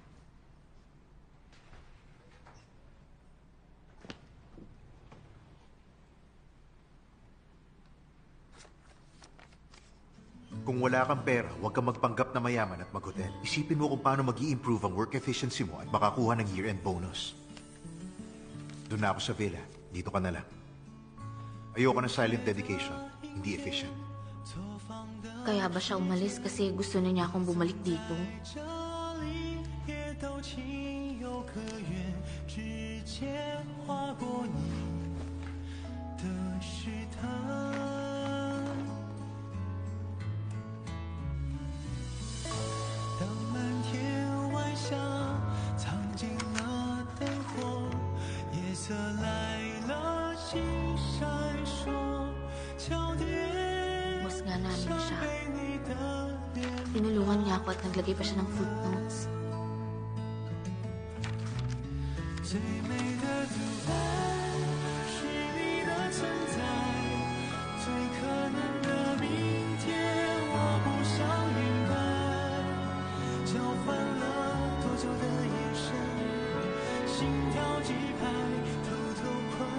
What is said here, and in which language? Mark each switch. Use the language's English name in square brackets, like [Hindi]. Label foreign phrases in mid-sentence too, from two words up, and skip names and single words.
[Filipino] Kung wala kang pera, huwag kang magpanggap na mayaman at mag-hotel. Isipin mo kung paano mag-i-improve ang [English] work efficiency [Filipino] mo at makakuha ng [English] year-end bonus. [Filipino] Doon na ako sa villa. Dito ka na lang. Ayoko ng [English] silent dedication. [Filipino] Hindi efficient. Kaya ba siya umalis kasi gusto na niya akong bumalik dito? [Chinese] 这里也都情有可原，指尖划过你的试探。当满天晚霞藏进了灯火，夜色来了，星闪烁，桥叠。 [Filipino] Boss nga namin siya. [Chinese] 被你的脸 [Filipino] Tinulungan niya ako at naglagay pa siya ng footnotes. [Chinese] 最美的独白是你的存在，最可能的明天我不想明白，交换了多久的眼神，心跳几拍，偷偷快。